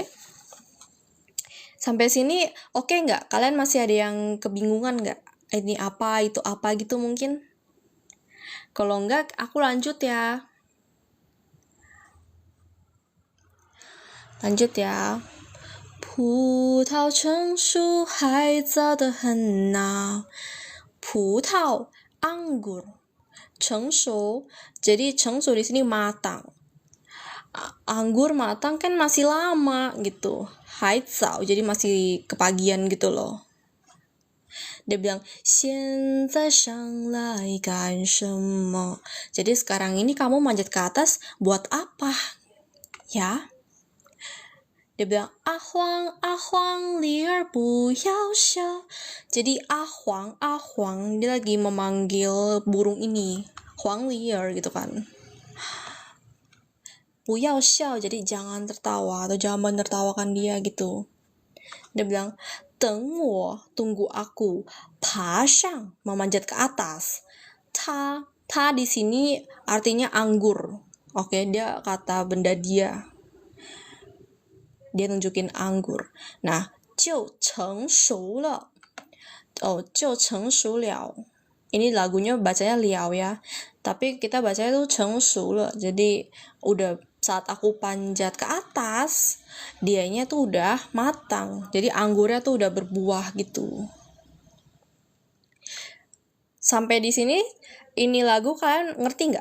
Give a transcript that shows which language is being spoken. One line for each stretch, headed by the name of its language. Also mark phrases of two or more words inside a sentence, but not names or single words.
Indonesian: Sampai sini oke nggak? Kalian masih ada yang kebingungan nggak? Ini apa, itu apa gitu mungkin? Kalau nggak, aku lanjut ya. Lanjut ya.
Chinese: 葡萄成熟还早得很呐。
Indonesian: 葡萄 anggur 成熟 jadi 成熟 di sini matang. Anggur matang kan masih lama gitu.
Chinese: 还早
Indonesian: jadi masih kepagian gitu loh. Dia bilang
Chinese: 现在上来干什么?
Indonesian: Jadi sekarang ini kamu manjat ke atas buat apa? Ya. Dia bilang,
Chinese: 阿黄梨儿不要笑.
Indonesian: Jadi 阿黄 dia lagi memanggil burung ini. 黄梨儿 gitu kan.
Chinese: 不要笑,
Indonesian: jadi jangan tertawa atau jangan menertawakan dia gitu. Dia bilang,
Chinese: 等我,
Indonesian: tunggu aku.
Chinese: 爬上,
Indonesian: memanjat ke atas. Ta di sini artinya anggur. Oke, dia kata benda dia. Dia nunjukin anggur. Nah,
Chinese: 就成熟了. Oh, 就成熟了.
Indonesian: Ini lagunya bacanya liao ya. Tapi kita bacanya tuh
Chinese: 成熟了.
Indonesian: Jadi udah saat aku panjat ke atas, dianya tuh udah matang. Jadi anggurnya tuh udah berbuah gitu. Sampai di sini, ini lagu kalian ngerti nggak?